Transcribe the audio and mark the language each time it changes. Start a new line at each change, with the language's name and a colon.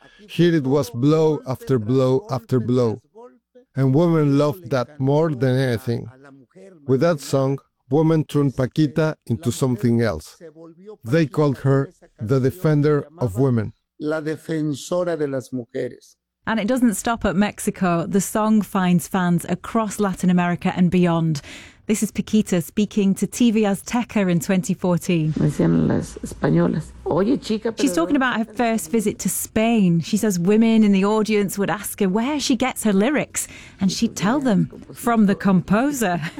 English: Here it was blow after blow after blow. And women loved that more than anything. With that song, women turned Paquita into something else. They called her the defender of women.
Spanish: La defensora de las mujeres.
English: And it doesn't stop at Mexico. The song finds fans across Latin America and beyond. This is Paquita speaking to TV Azteca in 2014. She's talking about her first visit to Spain. She says women in the audience would ask her where she gets her lyrics, and she'd tell them, from the composer.